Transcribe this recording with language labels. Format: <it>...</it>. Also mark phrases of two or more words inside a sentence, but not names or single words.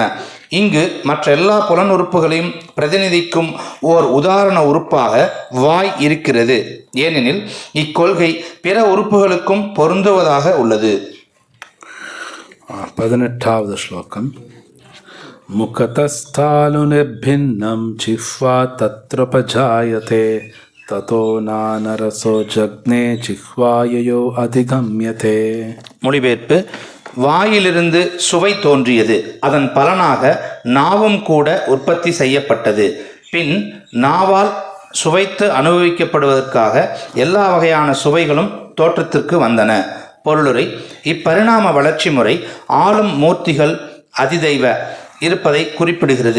<ta>இங்கு மற்ற எல்லா புலன் உறுப்புகளையும் பிரதிநிதிக்கும் ஓர் உதாரண உறுப்பாக வாய் இருக்கிறது. ஏனெனில் இக்கொள்கை பிற உறுப்புகளுக்கும் பொருந்துவதாக உள்ளது. 18வது ஸ்லோகம்.</ta> <sa>मुखतस्थालुनिर्भिन्नं जिह्वा तत्रोपजायते ततो नानरसो जग्ने जिह्वाययो अधिगम्यते.</sa> <ta>மொழிபெயர்ப்பு: வாயிலிருந்து சுவை தோன்றியது, அதன் பலனாக நாவும் கூட உற்பத்தி செய்யப்பட்டது. பின் நாவால் சுவைத்து அனுபவிக்கப்படுவதற்காக எல்லா வகையான சுவைகளும் தோற்றத்திற்கு வந்தன. பொருளுரை: இப்பரிணாம வளர்ச்சி முறை ஆளும் மூர்த்திகள் அதிதெய்வ இருப்பதை குறிப்பிடுகிறது.</ta>